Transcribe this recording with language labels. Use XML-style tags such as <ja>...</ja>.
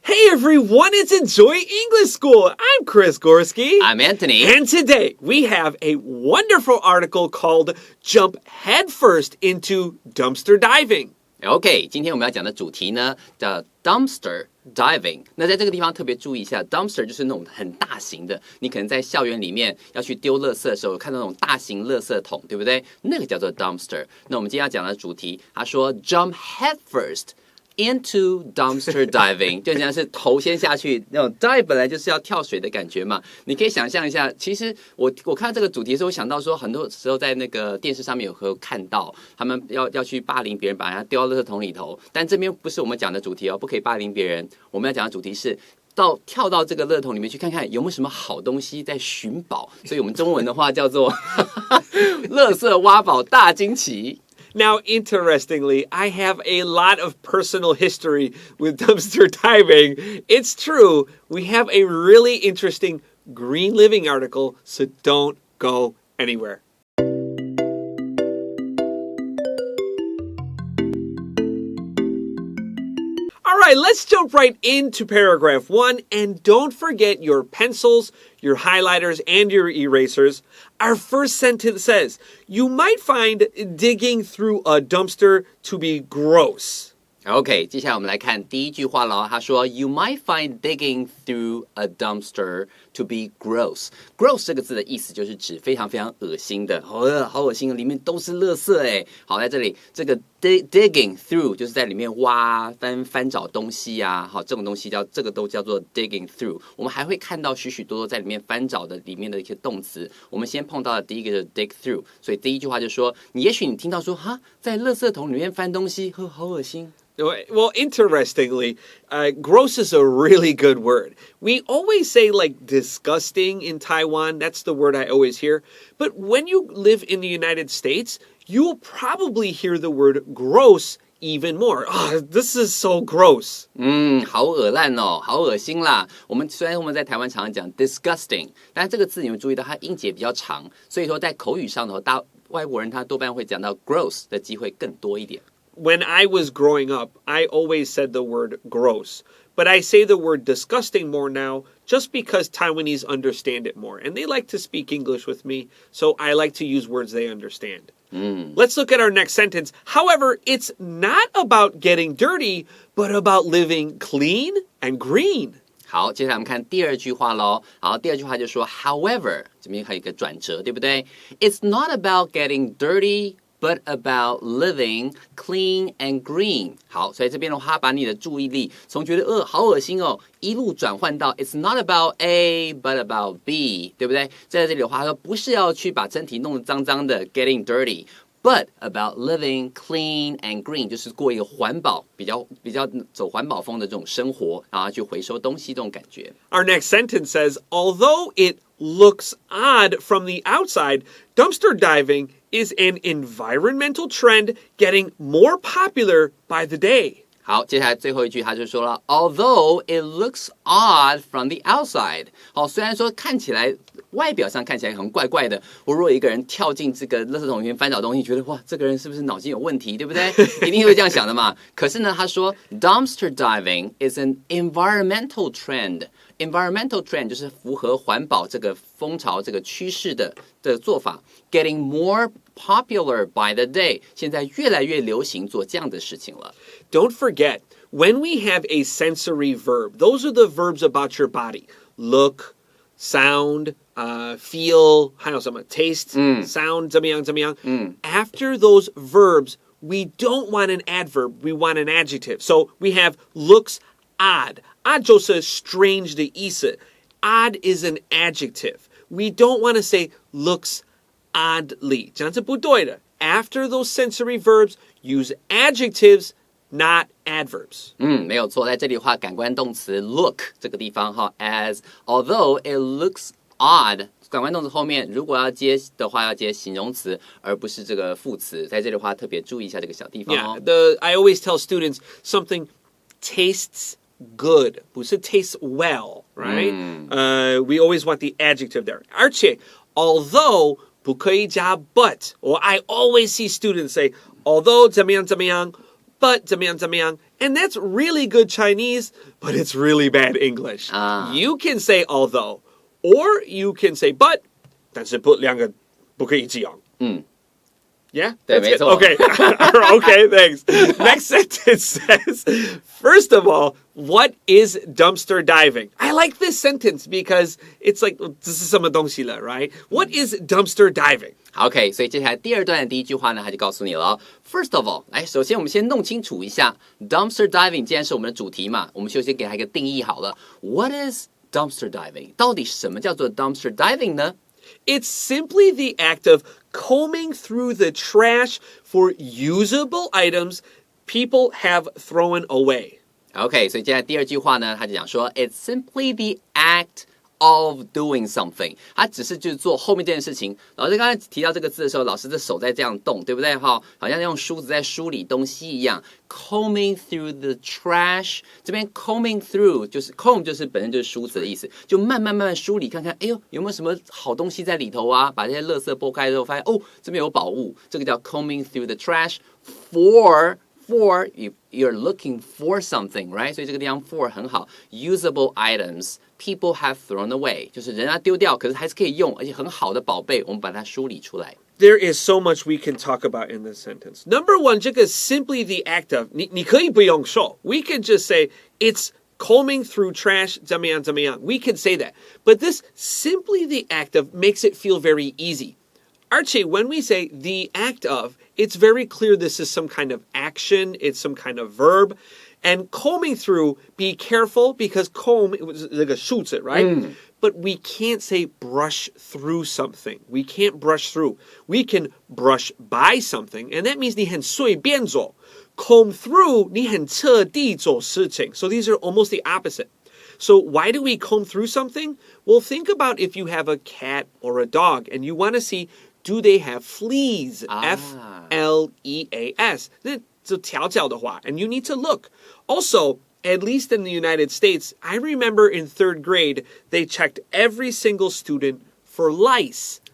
<en>everyone, it's Enjoy English School. I'm Chris Gorski. I'm Anthony. And today we have a wonderful article called Jump Headfirst into Dumpster Diving.</en> <zh>OK, 今天我们要讲的主题呢叫 dumpster diving。那在这个地方特别注意一下 ，dumpster 就是那种很大型的，你可能在校园里面要去丢垃圾的时候，有看到那种大型垃圾桶，对不对？那个叫做 dumpster。那我们今天要讲的主题，他说</zh> <en>jump headfirst.Into dumpster diving</en> <zh>就像是头先下去那种 dive 本来就是要跳水的感觉嘛，你可以想象一下，其实我看到这个主题的时候，我想到说很多时候在那个电视上面有看到他们要去霸凌别人，把人家丢到垃圾桶里头，但这边不是我们讲的主题哦，不可以霸凌别人，我们要讲的主题是跳到这个垃圾桶里面去看看有没有什么好东西在寻宝，所以我们中文的话叫做垃圾挖宝大惊奇。</zh> <en>Now, interestingly, I have a lot of personal history with dumpster diving. It's true, we have a really interesting green living article, so don't go anywhere. All right, let's jump right into paragraph 1, and don't forget your pencils, your highlighters, and your erasers. Our first sentence says, you might find digging through a dumpster to be gross.</en> <zh>OK, 接下来我们来看第一句话咯，他说</zh> <en>You might find digging through a dumpster to be gross.</en> <zh>Gross 这个字的意思就是指非常非常恶心的，好恶心，里面都是垃圾诶。好，在这里这个 digging through 就是在里面挖翻找东西啊，好，这种东西这个都叫做 digging through。我们还会看到许多在里面翻找的里面的一些动词。我们先碰到的第一个就是 dig through， 所以第一句话就说，也许你听到说哈，在垃圾桶里面翻东西，好恶心。</zh> <en>Well, interestingly, gross is a really good word. We always say like disgusting in Taiwan. That's the word I always hear. But when you live in the United States, you will probably hear the word gross even more. Oh, this is so gross.</en> <zh>好恶烂哦，好恶心啦。虽然我们在台湾常常讲 disgusting， 但这个字你们注意到它音节比较长，所以说在口语上头，外国人他多半会讲到 gross 的机会更多一点。</zh> <en>When I was growing up, I always said the word gross, but I say the word disgusting more now just because Taiwanese understand it more, and they like to speak English with me, so I like to use words they understand. Let's look at our next sentence. However, it's not about getting dirty, but about living clean and green.</en> <zh>好，接下来我们看第二句话咯。好，第二句话就说 However， 这边还有一个转折，对不对？</zh> <en>It's not about getting dirty,but about living clean and green.</en> <zh>好，所以这边的话，把你的注意力从觉得好恶心哦，一路转换到</zh> <en>It's not about A but about B，</en> <zh>对不对？在这里的话，他说不是要去把身体弄得脏脏的 getting dirty。</zh> <en>But about living clean and green，</en> <zh>就是过一个环保比较走环保风的这种生活，然后去回收东西这种感觉。</zh> <en>Our next sentence says, although it looks odd from the outside, dumpster diving is an environmental trend getting more popular by the day.</en> <zh>好，接下来最后一句他就说了</zh> <en>Although it looks odd from the outside，</en> <zh>好，虽然说外表上看起来很怪怪的，我如果一个人跳进这个垃圾桶里面翻找东西，觉得哇，这个人是不是脑筋有问题，对不对？一定会这样想的嘛。可是呢，他说</zh> <en>Dumpster diving is an environmental trend。</en> <zh>Environmental trend 就是符合环保这个风潮、这个趋势的做法 ，</zh> <en>getting more popular by the day，</en> <zh>现在越来越流行做这样的事情了。</zh> <en>Don't forget, when we have a sensory verb, those are the verbs about your body. Look, sound, feel,</en> <zh>还有什么</zh> <en>taste, sound,</en> <zh>怎么样。</zh> <en>After those verbs, we don't want an adverb, we want an adjective. So we have looks odd.Odd</en> <zh>就是</zh> <en>strange</en> <zh>的意思</zh> <en>Odd is an adjective. We don't want to say looks oddly.</en> <zh>这样是不对的</zh> <en>After those sensory verbs, use adjectives, not adverbs.</en> <zh>没有错，在这里的话，感官动词 look 这个地方哈 as</zh> <en>although it looks odd，</en> <zh>感官动词后面如果要接的话，要接形容词，而不是这个副词。在这里的话，特别注意一下这个小地方哦。</zh> <en>I always tell students something tastes good,</en> <zh>不是</zh> <en>tastes well, right? We always want the adjective there.</en> <zh>而且</zh> <en>although</en> <zh>不可以加</zh> <en>but, or I always see students say although</en> <zh>怎么样</zh> <en>but 怎么样 And that's really good Chinese, but it's really bad English. You can say although, or you can say but,</en> <zh>但是两个不可以一起用。</zh> <en>Yeah?</en> <zh>对，没错。</zh> <en>Okay. Okay, thanks. Next sentence says, first of all, what is dumpster diving? I like this sentence because it's like,</en> <zh>这是什么东西了,</zh> <en>right? What is dumpster diving?</en> <zh>OK， 所以接下来第二段的第一句话呢，他就告诉你了。</zh> <en>First of all，</en> <zh>来，首先我们先弄清楚一下 dumpster diving， 既然是我们的主题嘛，我们就先给它一个定义好了。</zh> <en>What is dumpster diving？</en> <zh>到底什么叫做 dumpster diving 呢</zh> <en>？It's simply the act of combing through the trash for usable items people have thrown away.</en> <zh>OK， 所以接下来第二句话呢，他就讲说</zh> <en>It's simply the act of doing something，</en> <zh>他只是就是做后面这件事情。老师刚才提到这个字的时候，老师的手在这样动，对不对？好像用梳子在梳理东西一样。 Combing through the trash， 这边 combing through 就是 comb 就是本身就是梳子的意思，就慢慢梳理看看，哎呦有没有什么好东西在里头啊？把这些垃圾剥开之后，发现哦这边有宝物，这个叫</zh> <en>combing through the trash for you're looking for something, right?</en> <zh>所以这个地方 for 很好 ，</zh> <en>usable items people have thrown away，</en> <zh>就是人家丢掉，可是还是可以用，而且很好的宝贝，我们把它梳理出来。</zh> <en>There is so much we can talk about in this sentence. Number one,</en> <zh>这个</zh> <en>simply the act of</en> <zh>你可以不用说</zh> <en>we can just say it's combing through trash</en> <zh>怎么样</zh> <en>We can say that. But this simply the act of makes it feel very easy. Archie, when we say the act of, it's very clear this is some kind of action, it's some kind of verb. And combing through, be careful because comb, it was like a shoots it, right? But we can't say brush through something. We can't brush through. We can brush by something, and that means</en> <zh>你很随便做.</zh> <en>Comb through,</en> <zh>你很彻底做事情.</zh> <en>So these are almost the opposite. So why do we comb through something? Well, think about if you have a cat or a dog and you want to see, do they have fleas? F-L-E-A-S.</en> <zh>就条条的话,</zh> <en>and you need to look. Also, at least in the United States, I remember in 3rd grade, they checked every single student for lice.</en>